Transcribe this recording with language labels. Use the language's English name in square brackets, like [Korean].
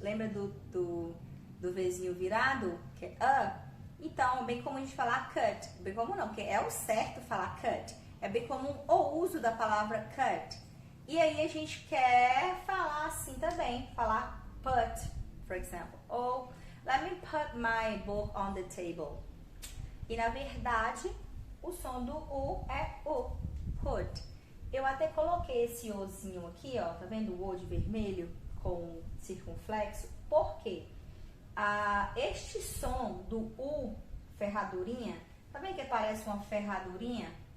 [Portuguese] Lembra do Vzinho virado, que é a? Então, é bem comum a gente falar cut. Bem comum não, porque é o certo falar cut. É bem comum o uso da palavra cut. E aí a gente quer falar assim também, falar put, [English] for example. Ou, let me put my book on the table. [Portuguese] E na verdade, o som do U é O, put. Eu até coloquei esse Ozinho aqui, ó, tá vendo o O de vermelho com circunflexo? Por quê? Este som do U, ferradurinha, tá vendo que parece uma ferradurinha?